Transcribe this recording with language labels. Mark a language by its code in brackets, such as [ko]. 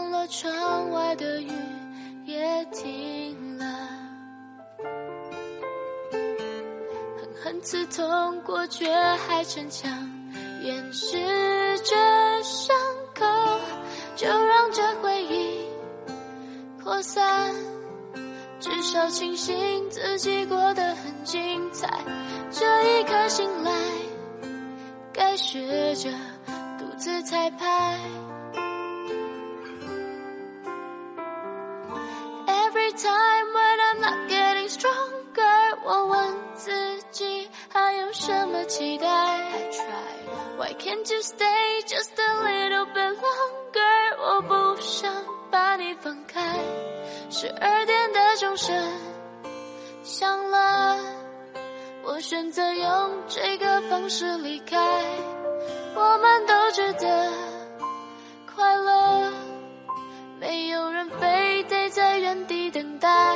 [zh] 窗外的雨也停了，狠狠刺痛过却还逞强掩饰着伤口，就让这回忆扩散，至少庆幸自己过得很精彩。这一刻醒来，该学着独自彩排。 [en] Time when I'm not getting stronger， [zh] 我问自己还有什么期待。 [en] I tried. Why can't you stay just a little bit longer？ [zh] 我不想把你分开。十二点的钟声响了，我选择用这个方式离开。我们都值得快乐，没有人非得在原地等待。